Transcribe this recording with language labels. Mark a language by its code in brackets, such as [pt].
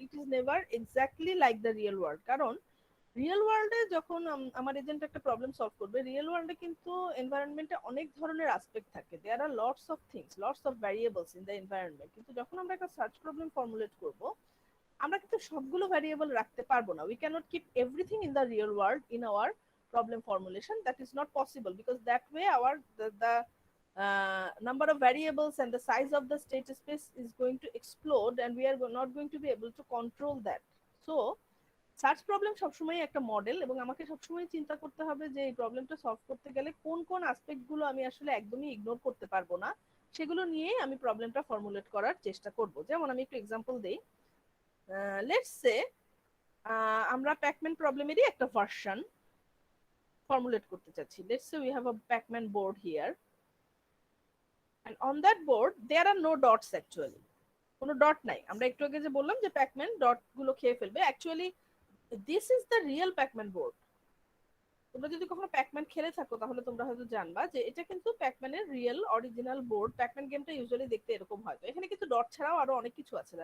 [en] It is never exactly like the real world. [bn] কারণ real ওয়ার্ল্ডে যখন আমার এজেন্ট একটা প্রবলেম সলভ করবে, রিয়েল ওয়ার্ল্ডে কিন্তু এনভায়রনমেন্টে অনেক ধরনের অ্যাসপেক্ট থাকে। [en] There are lots of things, lots of variables in the environment. [bn] কিন্তু যখন আমরা একটা সার্চ প্রবলেম ফর্মুলেট করব, আমরা কিন্তু সবগুলো ভ্যারিয়েবল রাখতে পারবো না। [en] We cannot keep everything in the real world in our problem formulation. That is not possible, because that way the number of variables and the size of the state space is going to explode, and we are not going to be able to control that. [bn] So search problem সবসময় একটা model, এবং আমাকে সবসময় চিন্তা করতে হবে যে এই প্রবলেমটা সলভ করতে গেলে কোন কোন অ্যাসপেক্ট গুলো আমি আসলে একদমই ইগনোর করতে পারবো না, সেগুলো নিয়ে আমি প্রবলেমটা ফর্মুলেট করার চেষ্টা করব। যেমন আমি একটু এক্সাম্পল দেই। [en] let's say [bn] আমরা প্যাকম্যান প্রবলেমেরই একটা ভার্সন ফর্মুলেট করতে চাচ্ছি। [en] Let's say we have a Pacman board here, and on that board there are no dots actually. [bn] কোনো ডট নাই। আমরা একটু আগে যে বললাম যে প্যাকম্যান ডট গুলো খেয়ে ফেলবে, [en] Actually this is the real Pacman board. [bn] তোমরা যদি কখনো প্যাকম্যান খেলে থাকো তাহলে তোমরা হয়তো জানবা যে এটা কিন্তু প্যাকম্যানের রিয়েল অরিজিনাল বোর্ড। প্যাকম্যান গেমটা ইউজুয়ালি দেখতে এরকম হয়। তো এখানে কিন্তু ডট ছাড়াও আরো অনেক কিছু আছে।